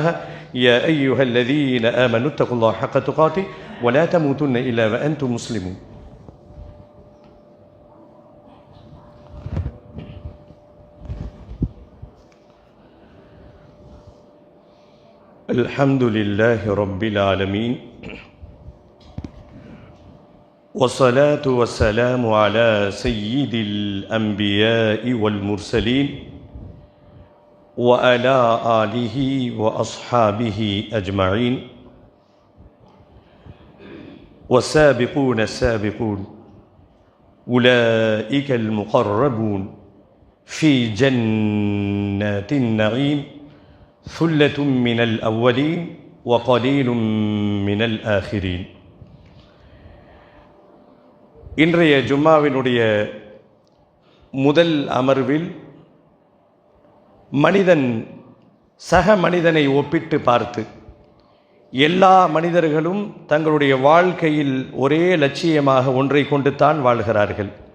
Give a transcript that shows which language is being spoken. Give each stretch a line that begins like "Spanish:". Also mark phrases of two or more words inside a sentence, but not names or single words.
Arabic: يا أيها الذين آمنوا اتقوا الله حق تقاته ولا تموتن إلا وأنتم مسلمون. الحمد لله رب العالمين والصلاة والسلام على سيد الأنبياء والمرسلين وعلى آله وأصحابه أجمعين والسابقون السابقون أولئك المقربون في جنات النعيم ثلة من الأولين وقليل من الآخرين.
Tamil: இன்றைய ஜும்மாவினுடைய முதல் அமர்வில் மனிதன் சக மனிதனை ஒப்பிட்டு பார்த்து எல்லா மனிதர்களும் தங்களுடைய வாழ்க்கையில் ஒரே லட்சியமாக ஒன்றை கொண்டு தான் வாழ்கிறார்கள்.